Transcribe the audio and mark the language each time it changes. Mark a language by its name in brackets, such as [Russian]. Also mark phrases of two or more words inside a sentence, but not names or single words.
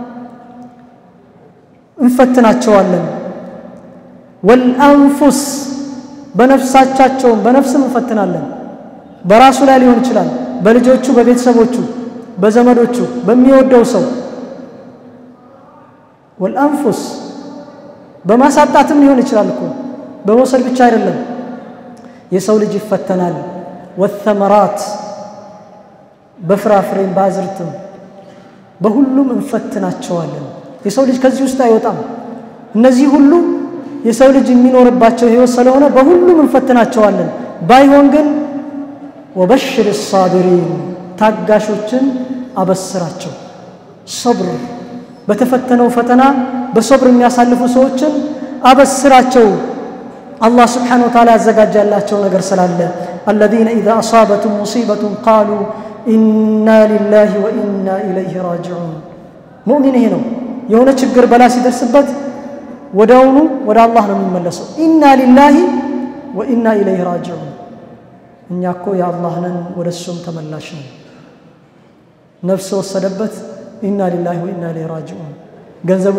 [Amharic] እንፈትናቸዋለን والانفس በነፍሳቸው በነፍስም እንፈትናለን በራሱ ላይ ሊሆን ይችላል በልጆቹ በቤተሰቦቹ በዘመዶቹ በሚወደው ሰው والانفس በማሳጣትም ሊሆን ይችላል እኮ በመውሰድ ብቻ አይደለም የሰው ልጅ ይፈተናል والثمرات በፍራፍሬም ባዝርትም በሁሉም እንፈትናቸዋለን የሰው ልጅ ከዚህ ውስጥ አይወጣም እነዚህ ሁሉ የሰው ልጅ የሚኖርባቸው ህይወት ስለሆነ በሁሉም እንፈትናቸዋለን ባይሆን ግን [Arabic] وبشر الصابرين [Amharic] ታጋሾችን አበስራቸው صبر በተፈተነው ፈተና በصبر የሚያሳልፉ ሰዎችን አበስራቸው [Arabic] الله سبحانه وتعالى [Amharic] ያዘጋጃላቸው ነገር ስላለ [Arabic] الذين اذا اصابتهم مصيبه قالوا انا لله وانا اليه راجعون [Amharic] ሙእሚን ይሄ ነው የሆነ ችግር በላ ሲደርስበት ወዳውኑ ወደ አላህ ነው የሚመለሰው [Arabic] إنا لله وإنا إليه راجعون [Amharic] እኛኮ የአላህ ነን ወደሱም ተመላሽ ነን ነፍስ ወሰደበት [Arabic] إنا لله وإنا إليه راجعون [Amharic] ገንዘቡ